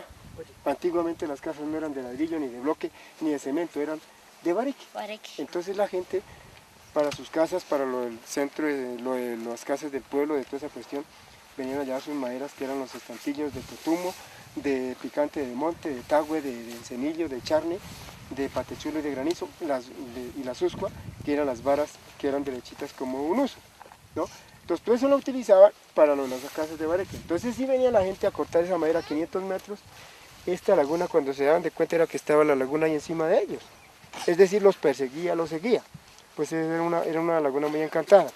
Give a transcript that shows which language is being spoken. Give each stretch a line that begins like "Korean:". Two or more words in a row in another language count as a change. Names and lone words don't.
Spanish: Antiguamente las casas no eran de ladrillo, ni de bloque, ni de cemento, eran de bareque. Entonces la gente, para sus casas, para lo del centro, lo de las casas del pueblo, de toda esa cuestión, venían a llevar sus maderas, que eran los estantillos de totumo, de picante de monte, de tagüe, de cenillo, de charne, de patechuelo y de granizo, y la suscua, que eran las varas que eran derechitas como un uso, ¿no? Entonces todo eso lo utilizaban para las casas de bareque. Entonces sí venía la gente a cortar esa madera a 500 metros. Esta laguna, cuando se daban de cuenta, era que estaba la laguna ahí encima de ellos. Es decir, los perseguía, los seguía. Pues era una laguna muy encantada.